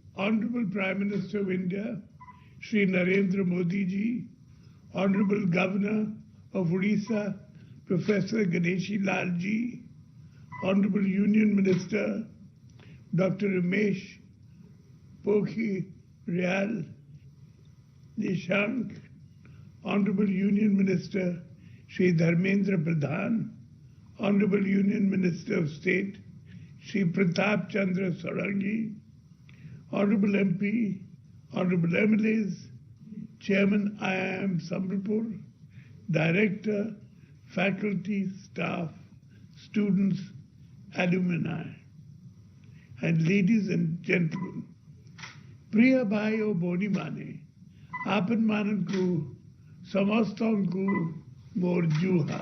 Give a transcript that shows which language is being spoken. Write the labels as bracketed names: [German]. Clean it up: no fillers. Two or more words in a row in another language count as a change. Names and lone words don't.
[English] Honorable Prime Minister of India, Shri Narendra Modi ji, Honorable Governor of Odisha, Professor Ganeshi Lal ji, Honorable Union Minister, Dr. Ramesh Pokhriyal Nishank, Honorable Union Minister Shri Dharmendra Pradhan, Honorable Union Minister of State Shri Pratap Chandra Sarangi, Honorable MP, Honorable MLAs, Chairman IIM Sambalpur, Director, faculty, staff, students, alumni, and ladies and gentlemen, [Odia] ପ୍ରିୟ ଭାଇ ଭଉଣୀ ମାନେ, ଆପଣ ମାନଙ୍କୁ, ସମସ୍ତଙ୍କୁ, ମୋର ଜୁହାର.